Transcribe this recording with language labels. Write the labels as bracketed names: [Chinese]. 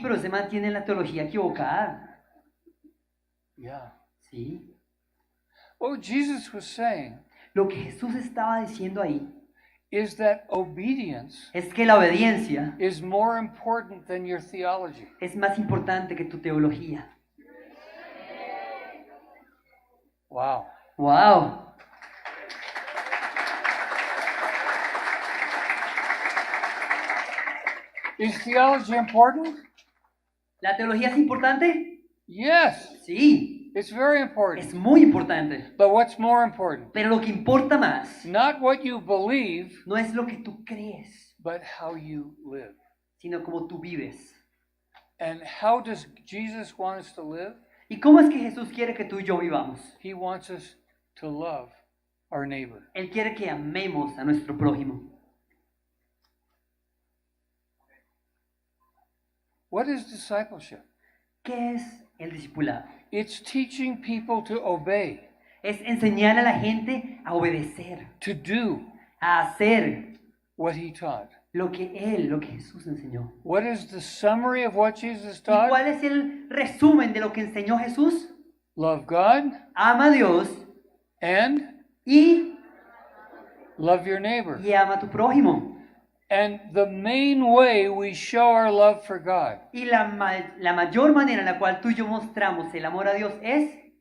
[Spanish] Pero se mantiene la teología equivocada. [English] Yeah. [Spanish] Sí. [English] What Jesus was saying [Spanish] Lo que Jesús estaba diciendo ahí [English] is that obedience [Spanish] es que la obediencia [English] is more important than your theology. [Spanish] es más importante que tu teología. [English] Wow. [Spanish] ¡Wow! [English] Is theology important? [Spanish] ¿La teología es importante? [English] Yes, [Spanish] Sí, [English] it's very [Spanish] es [English] important. [Spanish] muy importante. [English] But what's more important? [Spanish] Pero lo que importa más [English] Not what you believe, [Spanish] no es lo que tú crees, [English] but how you live. [Spanish] sino como tú vives. [English] And how does Jesus want us to live? [Spanish] ¿Y cómo es que Jesús quiere que tú y yo vivamos? [English] He wants us to love our neighbor. [Spanish] Él quiere que amemos a nuestro prójimo. [English] What is discipleship? [Spanish] ¿Qué es el discipulado? [English] It's teaching people to obey, [Spanish] Es enseñar a la gente a obedecer, [English] to do [Spanish] a hacer [English] what he taught. [Spanish] lo que Jesús enseñó. [English] What is the summary of what Jesus [Spanish] ¿Y [English] taught? [Spanish] cuál es el resumen de lo que enseñó Jesús? [English] Love God [Spanish] Ama a Dios [English] and [Spanish] y [English] love your neighbor. [Spanish] ama a tu prójimo. [English] And the main way we show our love for God [Spanish] Y la mayor manera en la cual tú y yo mostramos el amor a Dios es